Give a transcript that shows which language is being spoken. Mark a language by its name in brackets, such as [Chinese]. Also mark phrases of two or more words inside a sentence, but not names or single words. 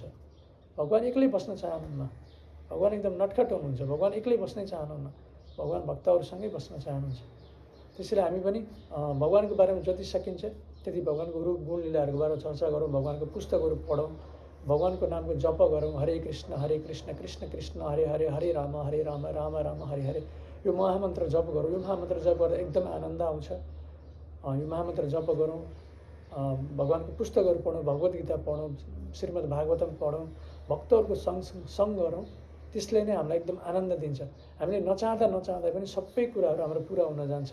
[Nepali] भगवान एक्लै बस्न चाहनुहुन्न, भगवान एकदम नटखट हुनुहुन्छ, भगवान एक्लै बस्नै चाहनुहुन्न, भगवान भक्तहरूसँगै बस्न चाहनुहुन्छ। त्यसैले हामी पनि भगवानको बारेमा जति सकिन्छ त्यति भगवानको रूप गुण लीलाहरूको बारेमा चर्चा गरौँ, भगवानको पुस्तकहरू पढौँ, भगवानको नामको जप गरौँ। हरे कृष्ण कृष्ण कृष्ण हरे हरे, हरे राम राम राम हरे हरे। यो महामन्त्र जप गरौँ। यो महामन्त्र जप गर्दा एकदम आनन्द आउँछ। यो महामन्त्र जप गरौँ, भगवानको पुस्तकहरू पढौँ, भगवद् गीता पढौँ, श्रीमद् भागवतम पढौँ, भक्तहरूको सँग गरौँ। त्यसले नै हामीलाई एकदम आनन्द दिन्छ। हामीले नचाहँदा पनि सबै कुराहरू हाम्रो पुरा हुन जान्छ।